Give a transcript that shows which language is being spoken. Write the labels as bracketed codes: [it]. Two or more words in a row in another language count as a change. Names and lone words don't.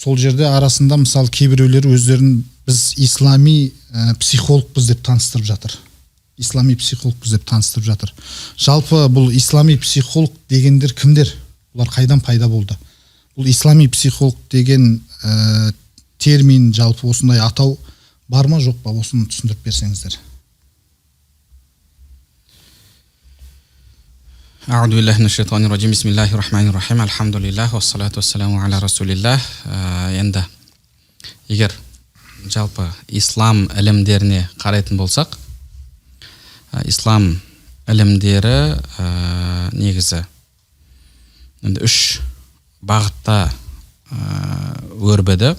[kk] сол жерде арасында мысалы кейбіреулер өздерін біз ислами психологпыз деп таныстырып жатыр. Ислами психологпыз деп таныстырып жатыр. Жалпы бұл ислами психолог дегендер кімдер? Бұлар қайдан пайда болды? Бұл ислами психолог деген термин, жалпы осындай атау бар ма жоқ па? Осыны түсіндіріп берсеңіздер. [ar] أعوذ بالله من الشيطان الرجيم بسم الله الرحمن الرحيم الحمد لله والصلاة والسلام على رسول الله. [kk] Енді егер жалпы ислам ілімдеріне қарайтын болсақ, ислам ілімдері негізі енді 3 бағытта өрбіді.